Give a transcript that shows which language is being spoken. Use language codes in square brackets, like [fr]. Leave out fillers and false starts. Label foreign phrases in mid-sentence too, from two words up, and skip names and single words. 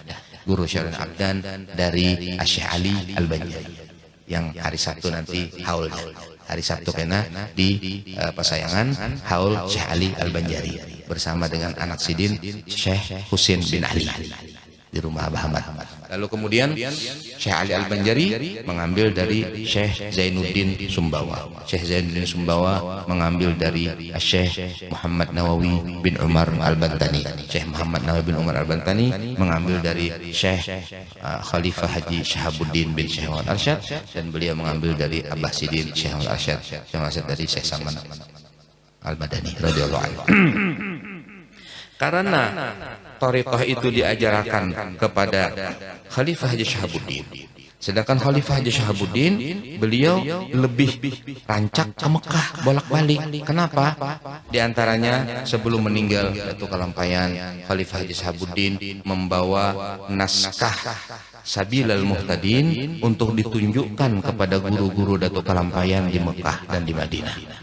[id] Guru Syarwani Abdan dari Syekh Ali Al-Banjari, yang hari Sabtu nanti haul. Hari Sabtu kena di Pasayangan haul Syekh Ali Al-Banjari bersama dengan anak Sidin Syekh Husin bin Ali di rumah Abah Ahmad. Lalu kemudian Syekh Ali Al-Banjari mengambil dari Syekh Zainuddin Sumbawa. Syekh Zainuddin Sumbawa mengambil dari Syekh Muhammad Nawawi bin Umar Al-Bantani. Syekh Muhammad Nawawi bin Umar Al-Bantani mengambil dari Syekh Khalifah Haji Syahabuddin bin Syekh Muhammad Arsyad, dan beliau mengambil dari Abah Sidin Syekh Muhammad Arsyad, dari Syekh Saman Al-Madani [ar] radhiyallahu anhu. [id] Karena thariqah itu diajarkan kepada Khalifah Haji Syahabuddin, sedangkan Khalifah Haji Syahabuddin beliau lebih rancak ke Mekah bolak-balik. Kenapa? Di antaranya sebelum meninggal Datuk Kalampayan, Khalifah Haji Syahabuddin membawa naskah Sabilal Muhtadin untuk ditunjukkan kepada guru-guru Datuk Kalampayan di Mekah dan di Madinah.